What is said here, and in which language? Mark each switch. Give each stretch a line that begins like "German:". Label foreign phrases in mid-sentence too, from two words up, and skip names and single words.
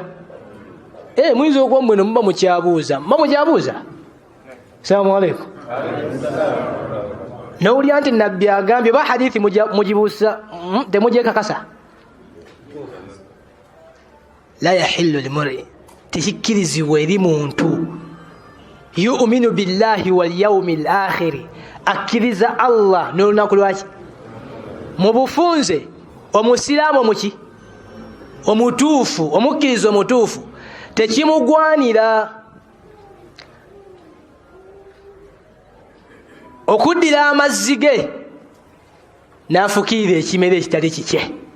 Ganda: Muyinza okuba mmwe muba mukyabuuza. Muba mukyabuuza?
Arabic: السلام عليكم.
Ganda: Nowulira nti nabbi agambye ba hadithi mugibuusa temugyekakasa.
Arabic: لا يحل لامرئ,
Ganda: tekikkirizibwa eri muntu
Arabic: يؤمن بالله واليوم الآخر,
Ganda: akkiriza Allah n'olunaku lwaki mu bufunze. Omusiraamu muki omutuufu, omukkiriza omutuufu tekimugwanira okuddira amazzi ge n'afukirira ekimere ekitali kike.